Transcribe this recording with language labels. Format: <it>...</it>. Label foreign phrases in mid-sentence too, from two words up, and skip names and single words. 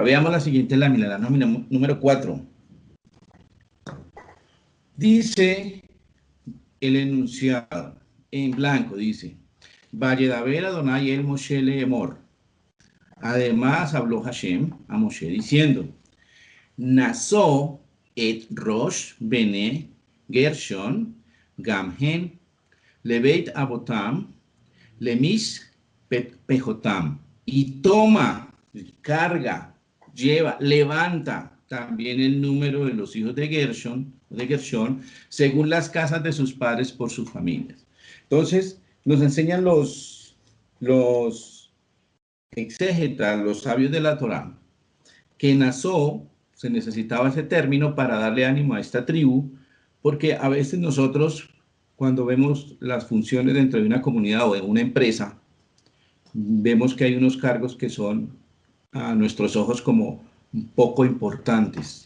<es>Veamos la siguiente lámina, la lámina número 4. Dice el enunciado en blanco, dice,</es> <he>וידבר אדני אל משה לאמר.</he> <es>Además habló Hashem a Moshe diciendo,</es> <he>נשא את ראש בני גרשון גם הם לבית אבתם למשפחתם,</he> <es>y toma, carga, lleva, levanta también el número de los hijos de Gershon, según las casas de sus padres por sus familias. Entonces, nos enseñan los exégetas, los sabios de la Torá, que Nasó, se necesitaba ese término para darle ánimo a esta tribu, porque a veces nosotros, cuando vemos las funciones dentro de una comunidad o de una empresa, vemos que hay unos cargos que son a nuestros ojos como poco importantes.</es>